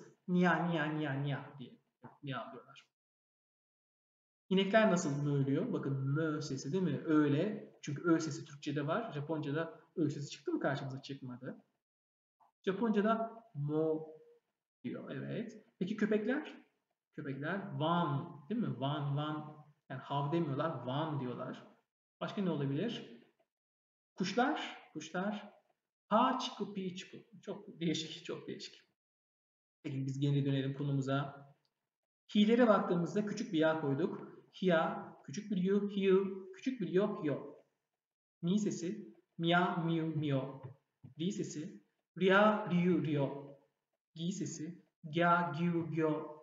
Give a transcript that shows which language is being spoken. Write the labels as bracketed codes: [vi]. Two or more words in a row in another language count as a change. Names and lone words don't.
[tr] Niya, niya, niya, niya diye miyavlıyorlar. İnekler nasıl mövlüyor? Bakın mö sesi değil mi? Öyle. Çünkü ö sesi Türkçe'de var. Japonca'da ö sesi çıktı mı karşımıza? Çıkmadı. Japonca'da mo diyor. Evet. Peki köpekler? Köpekler van değil mi? Van, van. Yani hav demiyorlar. Van diyorlar. Başka ne olabilir? Kuşlar? Kuşlar. Ha çıkı pi çıkı. Çok değişik, çok değişik. Peki biz geri dönelim konumuza. Hi'lere baktığımızda küçük bir ya koyduk. Hia, küçük bir yu, hiu, küçük bir yo, yo. Mi sesi, mia, miu, mio. Ri sesi, ria, riu, rio. Gi sesi, gya, gyu, gyo.